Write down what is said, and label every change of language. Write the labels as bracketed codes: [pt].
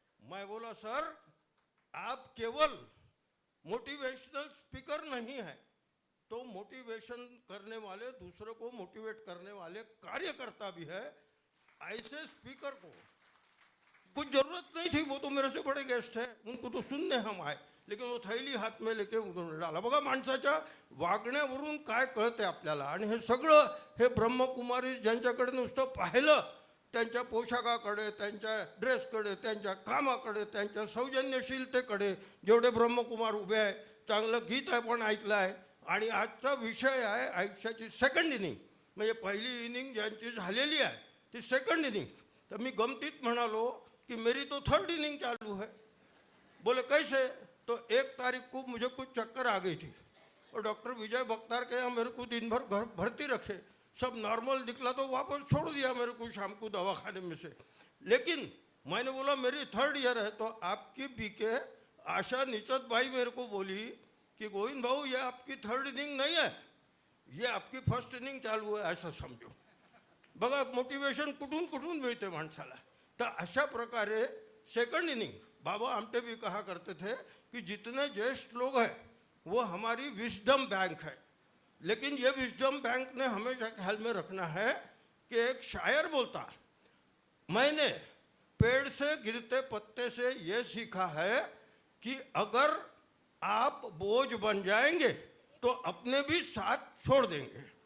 [hi] मैं बोला सर आप केवल मोटिवेशनल स्पीकर नहीं है, तो मोटिवेशन करने वाले, दूसरों को मोटिवेट करने वाले कार्यकर्ता भी है। ऐसे स्पीकर को कुछ जरूरत नहीं थी, वो तो मेरे से बड़े गेस्ट है, उनको तो सुनने हम आए, लेकिन वो थैली हात में लेके उन्होंने डाला। [mr] बघा माणसाच्या वागण्यावरून काय कळते आपल्याला। आणि हे सगळं हे ब्रह्मकुमारी ज्यांच्याकडे नुसतं पाहिलं, त्यांच्या पोशाखाकडे, त्यांच्या ड्रेसकडे, त्यांच्या कामाकडे, त्यांच्या सौजन्यशीलतेकडे, जेवढे ब्रह्मकुमार उभे आहे, चांगलं गीत आहे पण ऐकलं आहे। आणि आजचा विषय आहे आयुष्याची सेकंड इनिंग, म्हणजे पहिली इनिंग ज्यांची झालेली आहे ती सेकंड इनिंग। तर मी गमतीत म्हणालो कि [hi] मेरी तो थर्ड इनिंग चालू है। बोले कैसे? तो 1 तारीख को मुझे कुछ चक्कर आ गई थी और डॉक्टर विजय बख्तार के यहाँ मेरे को दिन भर घर भर्ती रखे, सब नॉर्मल निकला तो वापस छोड़ दिया मेरे को शाम को दवाखाने में से। लेकिन मैंने बोला मेरी थर्ड ईयर है, तो आपकी बीके आशा निचत भाई मेरे को बोली कि गोविंद भाऊ ये आपकी थर्ड इनिंग नहीं है, ये आपकी फर्स्ट इनिंग चालू है, ऐसा समझो। [mr] बघा मोटिवेशन कुठून कुठून मिळते माणसाला। तर अशा प्रकारे [hi] सेकंड इनिंग, बाबा आमटे भी कहा करते थे कि जितने ज्येष्ठ लोग हैं वो हमारी विजडम बैंक है, लेकिन ये विजडम बैंक ने हमेशा ख्याल में रखना है कि एक शायर बोलता, मैंने पेड़ से गिरते पत्ते से ये सीखा है कि अगर आप बोझ बन जाएंगे तो अपने भी साथ छोड़ देंगे।